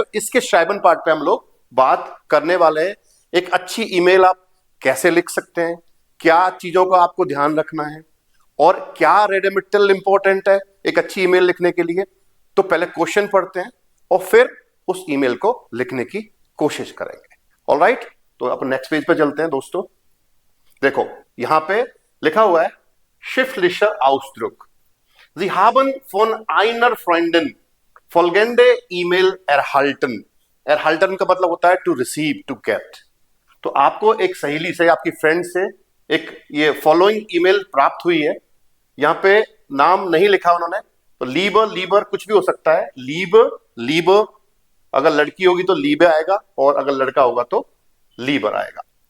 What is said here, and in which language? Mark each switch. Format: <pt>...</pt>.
<hi>तो इसके श्राइबन पार्ट पे हम लोग बात करने वाले हैं। एक अच्छी ईमेल आप कैसे लिख सकते हैं, क्या चीजों का आपको ध्यान रखना है और क्या रेडिमेटल इंपॉर्टेंट है एक अच्छी ईमेल लिखने के लिए। तो पहले क्वेश्चन पढ़ते हैं और फिर उस ईमेल को लिखने की कोशिश करेंगे। ऑलराइट, तो अपन नेक्स्ट पेज पे चलते हैं दोस्तों। देखो यहां पे लिखा हुआ है</hi> <de>Schriftlicher Ausdruck. Sie haben von einer Freundin folgende E-Mail erhalten.</de> <hi>Erhalten का मतलब होता है टू रिसीव, टू गेट। तो आपको एक सहेली से, आपकी फ्रेंड से एक ये फॉलोइंग ईमेल प्राप्त हुई है। यहां पे नाम नहीं लिखा उन्होंने, तो लीबर कुछ भी हो सकता है। लीब अगर लड़की होगी तो लीबे आएगा और अगर लड़का होगा तो लीबर आएगा।</hi>